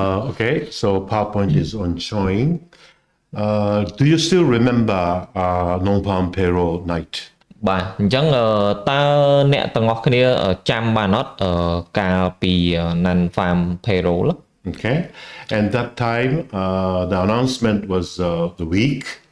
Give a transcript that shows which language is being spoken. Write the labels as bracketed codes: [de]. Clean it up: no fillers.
[en] Okay, so PowerPoint is on showing. Do you still remember non-farm payroll night? [km] បាទអញ្ចឹងតើអ្នកទាំងអស់គ្នាចាំបានអត់កាលពី non-farm payroll [en] Okay, and that time the announcement was the week.